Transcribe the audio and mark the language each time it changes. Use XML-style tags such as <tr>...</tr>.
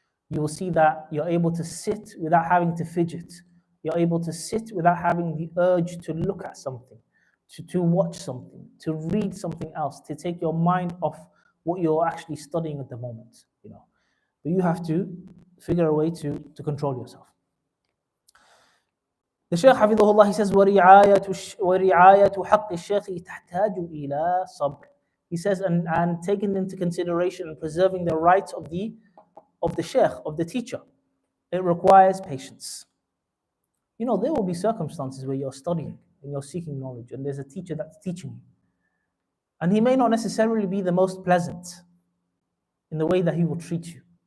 <en>You will see that you're able to sit without having to fidget. You're able to sit without having the urge to look at something, to watch something, to read something else, to take your mind off what you're actually studying at the moment. But you have to figure a way to control yourself. The Shaykh Hafidhullah, he says,</en> <ar>وَرِعَايَةُ حَقِّ الشَّيْخِ تَحْتَاجُ إِلَى صَبْرٍ.</ar> <en>He says, and taking into consideration and preserving the rights of the Shaykh, of the teacher, it requires patience. There will be circumstances where you're studying and you're seeking knowledge and there's a teacher that's teaching you. And he may not necessarily be the most pleasant in the way that he will treat you.</en>